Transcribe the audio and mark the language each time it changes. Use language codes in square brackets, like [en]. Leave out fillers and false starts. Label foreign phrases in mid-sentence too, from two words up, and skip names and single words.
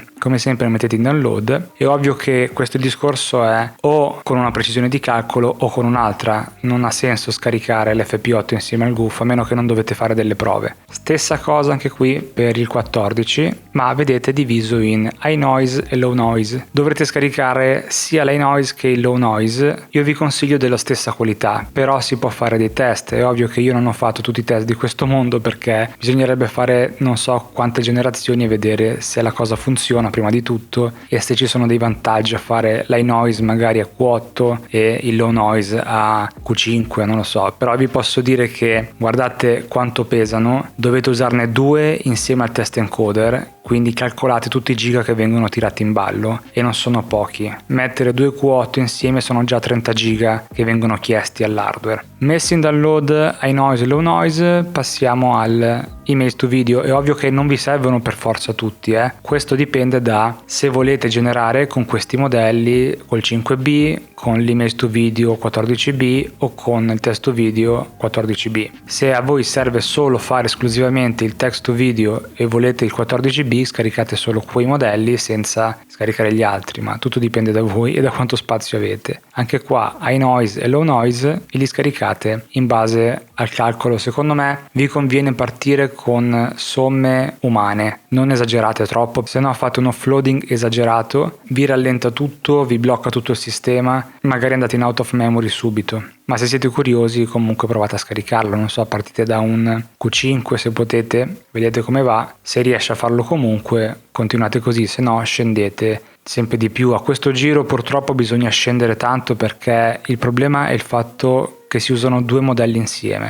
[it] Come sempre mettete in download. È ovvio che questo discorso è o con una precisione di calcolo o con un'altra, non ha senso scaricare l'FP8 insieme al GUF a meno che non dovete fare delle prove. Stessa cosa anche qui per il 14, ma vedete diviso in [en] high noise [it] e [en] low noise. [it] Dovrete scaricare sia l' [en] high noise [it] che il [en] low noise. [it] Io vi consiglio della stessa qualità, però si può fare dei test. È ovvio che io non ho fatto tutti i test di questo mondo perché bisognerebbe fare non so quante generazioni e vedere se la cosa funziona prima di tutto e se ci sono dei vantaggi a fare l' [en] high noise [it] magari a Q8 e il [en] low noise [it] a Q5, non lo so. Però vi posso dire che guardate quanto pesano, dovete usarne 2 insieme al test encoder, quindi calcolate tutti i giga che vengono tirati in ballo e non sono pochi. Mettere 2 Q8 insieme sono già 30 giga che vengono chiesti all'hardware. Messi in download [en] high noise [it] e [en] low noise, [it] passiamo al [en] image to video. [it] È ovvio che non vi servono per forza tutti, questo dipende da se volete generare con questi modelli col 5B, con l' [en] image to video [it] 14B o con il [en] text to video [it] 14B. Se a voi serve solo fare esclusivamente il [en] text to video [it] e volete il 14B, scaricate solo quei modelli senza scaricare gli altri, ma tutto dipende da voi e da quanto spazio avete. Anche qua [en] high noise [it] e [en] low noise [it] e li scaricate in base al calcolo. Secondo me vi conviene partire con somme umane, non esagerate troppo, se no fate un offloading esagerato, vi rallenta tutto, vi blocca tutto il sistema, magari andate in [en] out of memory [it] subito. Ma se siete curiosi comunque provate a scaricarlo, non so, partite da un Q5 se potete, vedete come va, se riesce a farlo comunque continuate così, se no scendete sempre di più. A questo giro purtroppo bisogna scendere tanto perché il problema è il fatto che si usano 2 modelli insieme.